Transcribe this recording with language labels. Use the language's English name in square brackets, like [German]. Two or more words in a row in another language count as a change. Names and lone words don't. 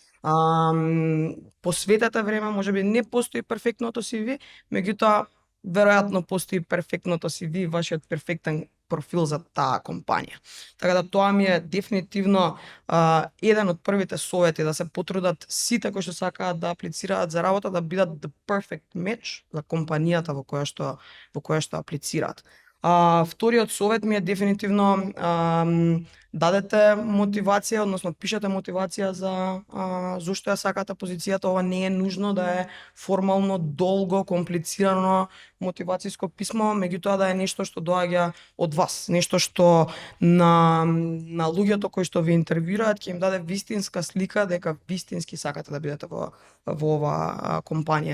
[Macedonian] Посветете време, можеби не постои перфектното CV, меѓутоа веројатно постои перфектното CV, вашиот перфектен профил за таа компанија. Така да тоа ми е дефинитивно еден од првите совети, да се потрудат сите кои што сакаат да аплицираат за работа да бидат [English] the perfect match [Macedonian] за компанијата во која што аплицираат. Вториот совет ми е дефинитивно дадете мотивација, односно пишете мотивација за зошто ја сакате позицијата. Ова не е нужно да е формално, долго, комплицирано мотивацијско писмо, меѓутоа да е нешто што доаѓа од вас, нешто што на луѓето кои што ви интервјуираат ќе им даде вистинска слика дека вистински сакате да бидете во оваа компанија.